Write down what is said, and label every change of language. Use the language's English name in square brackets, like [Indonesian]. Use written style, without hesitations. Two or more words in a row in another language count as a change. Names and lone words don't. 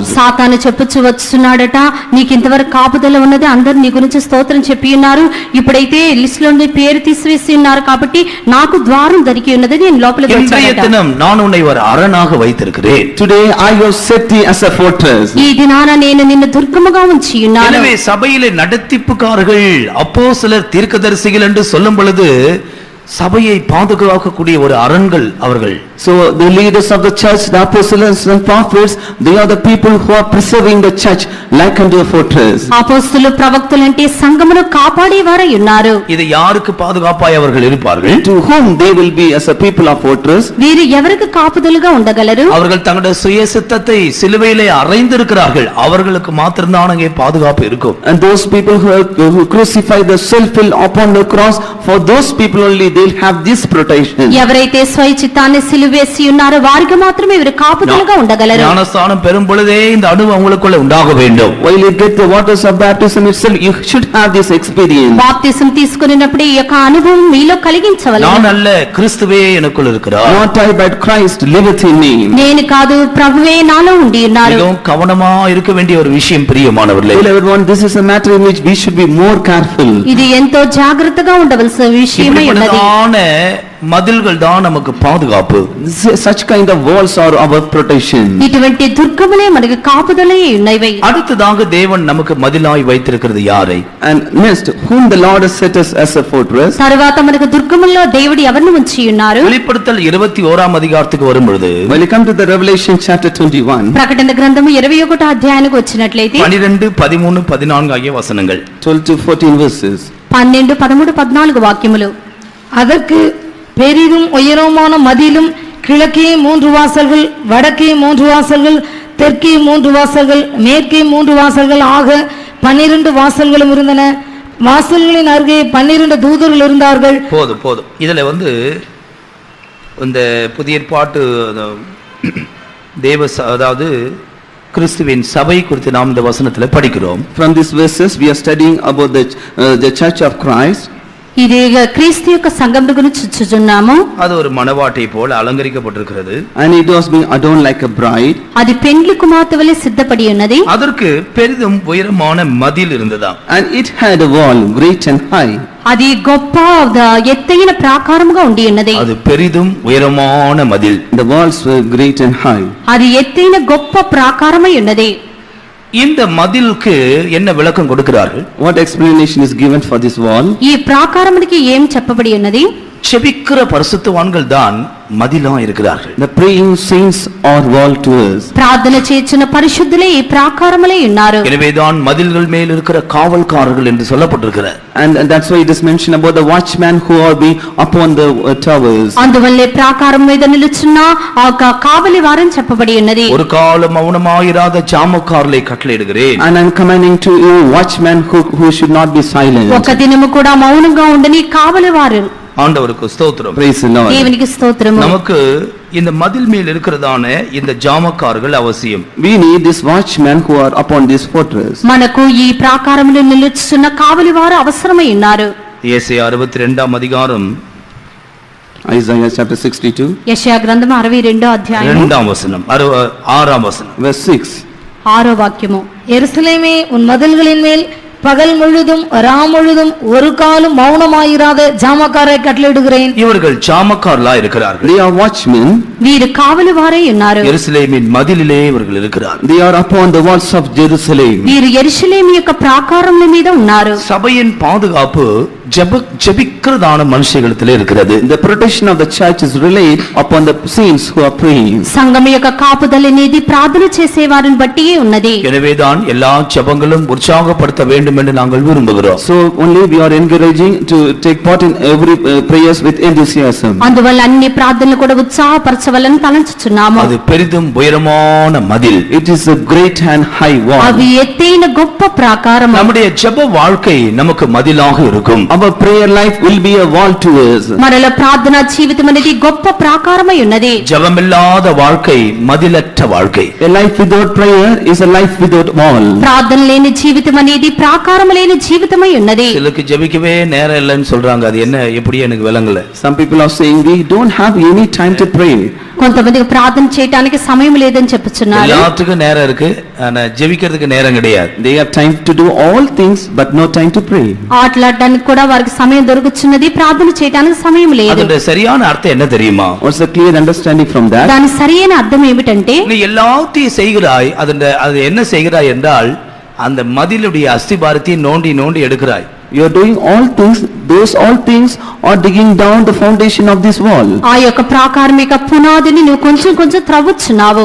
[Telugu] సాతాను చెప్పుచు వస్తున్నాడట, నీకు ఇంతవరకు కాపుదల ఉన్నది, అందరూ నీ గురించి స్తోత్రం చెప్పి ఉన్నారు, ఇప్పుడైతే లిస్ట్ లో నుండి పేరు తీసివేసి ఉన్నారు కాబట్టి నాకు ద్వారం దొరికి ఉన్నది, నేను లోపలికి వచ్చానట. [Tamil] நான் உன்னை ஒரு அரணாக வைத்திருக்கிறேன். [English] Today I have set thee as a fortress. [Telugu] ఈ దినాన నేను నిన్ను దుర్గముగా ఉంచి ఉన్నాను. [Tamil] எனவே சபையிலே நடத்திப்புக்காரர்கள், அப்போஸ்தலர், தீர்க்கதரிசிகள் என்று சொல்லும் பொழுது சபையை பாதுகாக்கக்கூடிய ஒரு அரண்கள் அவர்கள். [English] So the leaders of the church, the apostles and prophets, they are the people who are preserving the church like unto a fortress. [Telugu] అపోస్తలులు ప్రవక్తలు అంటే సంఘమును కాపాడేవారై ఉన్నారు. [Tamil] இது யாருக்கு பாதுகாப்பாய் அவர்கள் இருப்பார்கள்? [English] To whom they will be as a people of fortress? [Telugu] వీరు ఎవరికి కాపుదలుగా ఉండగలరు? [Tamil] அவர்கள் தங்களுடைய சுய சித்தத்தை சிலுவையிலே அறைந்திருக்கிறார்கள், அவர்களுக்கு மாத்திரம்தான் அங்கே பாதுகாப்பு இருக்கும். [English] And those people who crucify the self will upon the cross, for those people only they'll have this protection. [Telugu] ఎవరైతే స్వయ చిత్తాన్ని సిలువేసి ఉన్నారో వారికి మాత్రమే వీరు కాపుదలుగా ఉండగలరు. [Tamil] ஞானஸ்நானம் பெறும் பொழுதே இந்த அனுபவம் உங்களுக்குள்ள உண்டாக வேண்டும். [English] While you get the waters of baptism itself, you should have this experience. [Telugu] బాప్తిసం తీసుకున్నప్పుడు ఈ యొక్క అనుభవం మీలో కలిగించవలెను. [Tamil] நான் அல்ல, கிறிஸ்துவே எனக்குள்ள இருக்கிறார். [English] Not I but Christ liveth in me. [Telugu] నేను కాదు, ప్రభువే నాలో ఉండి ఉన్నారు. [Tamil] மிகவும் கவனமா இருக்க வேண்டிய ஒரு விஷயம் பிரியமானவர்களே. [English] Beloved one, this is a matter in which we should be more careful. [Telugu] ఇది ఎంతో జాగ్రత్తగా ఉండవలసిన విషయమై ఉన్నది. [Tamil] மதில்கள் தான் நமக்கு பாதுகாப்பு. [English] Such kind of walls are our protection. [Telugu] ఇటువంటి దుర్గములే మనకు కాపుదలై ఉన్నవి. [Tamil] அடுத்ததாக தேவன் நமக்கு மதிலாய் வைத்திருக்கிறது யாரை? [English] And next, whom the Lord has set us as a fortress. [Telugu] తరువాత మనకు దుర్గముల్లో దేవుడు ఎవరిని ఉంచి ఉన్నారు? [Tamil] வெளிப்படுத்தல் 21 அதிகாரத்துக்கு வரும்பொழுது, [English] When you come to the Revelation chapter 21, [Telugu] ప్రకటన గ్రంథము 21వ అధ్యాయానికి వచ్చినట్లయితే [Tamil] 12, 13, 14 ஆகிய வசனங்கள். [English] 12 to 14 verses. [Telugu] 12, 13, 14 వాక్యములు. [Tamil] அதற்கு பெரிதும் உயரமான மதிலும், கிழக்கே 3 வாசல்கள், வடக்கே 3 வாசல்கள், தெற்கே 3 வாசல்கள், மேற்கே 3 வாசல்கள் ஆக 12 வாசல்களும் இருந்தன. வாசல்களின் அருகே 12 தூதர்கள் இருந்தார்கள். போதும். இதுல இந்த புதிய ஏற்பாட்டு அதாவது கிறிஸ்துவின் சபை குறித்து நாம் இந்த வசனத்துல படிக்கிறோம். [English] From these verses we are studying about the church of Christ. [Telugu] ఇది క్రీస్తు యొక్క సంఘం గురించి చూచుచున్నాము. [Tamil] அது ஒரு மணவாட்டை போல அலங்கரிக்கப்பட்டிருக்கிறது. [English] And it was being adorned like a bride. [Telugu] అది పెండ్లి కుమార్తె వలె సిద్ధపడి ఉన్నది. [Tamil] அதற்கு பெரிதும் உயரமான மதில் இருந்ததாம். [English] And it had a wall great and high. [Telugu] అది గొప్ప ఎత్తైన ప్రాకారముగా ఉండి ఉన్నది. [Tamil] அது பெரிதும் உயரமான மதில். [English] The walls were great and high. [Telugu] అది ఎత్తైన గొప్ప ప్రాకారమై ఉన్నది. [Tamil] இந்த மதிலுக்கு என்ன விளக்கம் கொடுக்கிறார்கள்? [English] What explanation is given for this wall? [Telugu] ఈ ప్రాకారమునికి ఏం చెప్పబడి ఉన్నది? [Tamil] செபிக்கிற பரிசுத்தவான்கள் தான் மதிலா இருக்கிறார்கள். [English] The praying saints are wall to us. [Telugu] ప్రార్థన చేసిన పరిశుద్ధులే ఈ ప్రాకారములే ఉన్నారు. [Tamil] எனவேதான் மதில்கள் மேல் இருக்கிற காவல்காரர்கள் என்று சொல்லப்பட்டிருக்கிறது. [English] And that's why it is mentioned about the watchmen who are being upon the towers. [Telugu] అందువల్లే ప్రాకారం మీద నిలుచున్న ఆ కావలి వారని చెప్పబడి ఉన్నది. [Tamil] ஒரு காலம் மௌனமாயிராத ஜாமக்காரரை கட்டளையிடுகிறேன். [English] And I'm commanding to you watchmen who should not be silent. [Telugu] ఒక దినము కూడా మౌనంగా ఉండని కావలి వారు. [Tamil] ஆண்டவருக்கு ஸ்தோத்திரம். [English] Praise the Lord. [Telugu] దేవునికి స్తోత్రము. [Tamil] நமக்கு இந்த மதில் மேல் இருக்கிறதான இந்த ஜாமக்காரர்கள் அவசியம். [English] We need this watchmen who are upon this fortress. [Telugu] మనకు ఈ ప్రాకారములో నిలుచున్న కావలి వారు అవసరమై ఉన్నారు. [Tamil] ஏசாயா 62ஆம் அதிகாரம் [English] Isaiah chapter 62 [Telugu] యెషయా గ్రంథం 62వ అధ్యాయం [Tamil] 2ஆம் வசனம் 6ஆம் வசனம் [English] verse 6. [Telugu] 6వ వాక్యము. [Tamil] எருசலேமே உன் மதில்களின் மேல் பகல் முழுதும் முழுதும் ஒரு காலம் மௌனமாயிராத ஜாமக்காரை கட்டளையிடுகிறேன். இவர்கள் ஜாமக்காரலா இருக்கிறார்கள். [English] They are watchmen. [Telugu] వీరు కావలి వారై ఉన్నారు. [Tamil] எருசலேமின் மதிலிலே இவர்கள் இருக்கிறார்கள். [English] They are upon the walls of Jerusalem. [Telugu] వీరు యెరూషలేము యొక్క ప్రాకారముల మీద ఉన్నారు. [Tamil] சபையின் பாதுகாப்பு ஜெபிக்கிறதான மனுஷங்களிடத்திலே இருக்கிறது. [English] The protection of the church is relayed upon the saints who are praying. [Telugu] సంఘం యొక్క కాపుదల అనేది ప్రార్థన చేసే వారిని బట్టియే ఉన్నది. [Tamil] எனவேதான் எல்லா ஜெபங்களும் உற்சாகப்படுத்த வேண்டும் என்று நாங்கள் விரும்புகிறோம். [English] So only we are encouraging to take part in every prayers with enthusiasm. [Telugu] అందువల్ల అన్ని ప్రార్థనలు కూడా ఉత్సాహపరచవలని తలంచుచున్నాము. [Tamil] அது பெரிதும் உயரமான மதில். [English] It is a great and high wall. [Telugu] అవి ఎత్తైన గొప్ప ప్రాకారం. [Tamil] நம்முடைய ஜெப வாழ்க்கை நமக்கு மதிலாக இருக்கும். [English] Our prayer life will be a wall to us. [Telugu] మనలో ప్రార్థనా జీవితం అనేది గొప్ప ప్రాకారమై ఉన్నది. [Tamil] ஜெபமில்லாத வாழ்க்கை மதிலற்ற வாழ்க்கை. [English] A life without prayer is a life without wall. [Telugu] ప్రార్థన లేని జీవితం అనేది ప్రాకారం లేని జీవితమై ఉన్నది. [Tamil] சிலருக்கு ஜெபிக்கவே நேரம் இல்லைன்னு சொல்றாங்க. அது என்ன எப்படி எனக்கு விளங்கல. [English] Some people are saying we don't have any time to pray. [Telugu] కొంతమందికి ప్రార్థన చేయడానికి సమయం లేదని చెప్పుచున్నారు. [Tamil] எல்லாத்துக்கும் நேரம் இருக்கு, ஆனா ஜெபிக்கிறதுக்கு நேரம் கிடையாது. [English] They have time to do all things but no time to pray. [Telugu] ఆటలాడడానికి కూడా వారికి సమయం దొరుకుతున్నది, ప్రార్థన చేయడానికి సమయం లేదు. [Tamil] அதோட சரியான அர்த்தம் என்ன தெரியுமா? [English] What's the clear understanding from that? [Telugu] దాని సరైన అర్థం ఏమిటంటే, [Tamil] நீ எல்லாத்தையும் செய்கிறாய், அது என்ன செய்கிறாய் என்றால் அந்த மதிலுடைய அஸ்திபாரத்தை நோண்டி நோண்டி எடுக்கிறாய். [English] You are doing all things, those all things are digging down the foundation of this wall. [Telugu] ఆ యొక్క ప్రాకారం యొక్క పునాదిని నువ్వు కొంచెం కొంచెం త్రవ్వుచున్నావు.